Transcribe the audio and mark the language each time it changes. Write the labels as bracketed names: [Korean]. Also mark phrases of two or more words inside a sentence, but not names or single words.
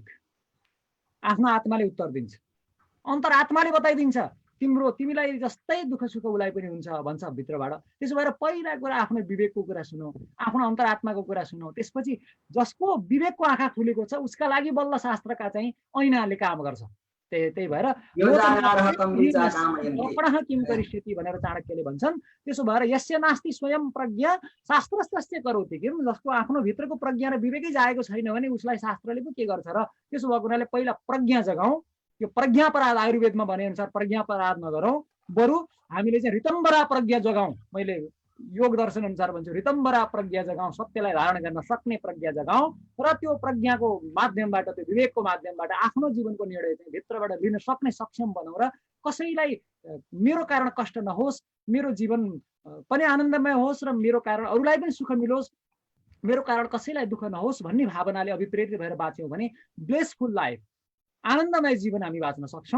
[Nepali] आफ्नो आत्माले उत्तर दिन्छ, अन्तरात्माले बताइदिन्छ। तिमीलाई जस्तै दुःख सुख उसलाई पनि हुन्छ भन्छ भित्रबाट। त्यसो भएर पहिला कुरा आफ्नो विवेकको कुरा सुनौ, आफ्नो अन्तरात्माको कुरा सुनौ। त्यसपछि जसको विवेकको आँखा खुलेको छ उसका लागि बल्ल शास्त्रका चाहिँ ऐनाले काम गर्छ। त्यही भएर [Sanskrit] किम करिष्यति [Nepali] भनेर चाणक्यले भन्छन्। त्यसो भएर [Sanskrit] यस्य नास्ति स्वयं प्रज्ञा शास्त्रस्य करोति किम। [Nepali] जसको आफ्नो भित्रको प्रज्ञा र विवेकै जागेको छैन भने उसलाई शास्त्रले पो के गर्छ र? त्यसो भएको हुनाले पहिला प्रज्ञा जगाउँ। यो प्रज्ञापराध आयुर्वेदमा भने अनुसार प्रज्ञापराध नगरौँ, बरु हामीले चाहिँ ऋतम्बरा प्रज्ञा जगाउँ। मैले योग दर्शन अनुसार भन्छु, ऋतम्बरा प्रज्ञा जगाउँ, सत्यलाई धारण गर्न सक्ने प्रज्ञा जगाउँ र त्यो प्रज्ञाको माध्यमबाट, त्यो विवेकको माध्यमबाट आफ्नो जीवनको निर्णय चाहिँ भित्रबाट लिन सक्ने सक्षम बनाउँ र कसैलाई मेरो कारण कष्ट नहोस्, मेरो जीवन पनि आनन्दमय होस् र मेरो कारण अरूलाई पनि सुख मिलोस्, मेरो कारण कसैलाई दुःख नहोस् भन्ने भावनाले अभिप्रेरित भएर बाँच्यौँ भने [English] blessful life, [Nepali] आनन्दमय जीवन हामी बाँच्न सक्छौँ।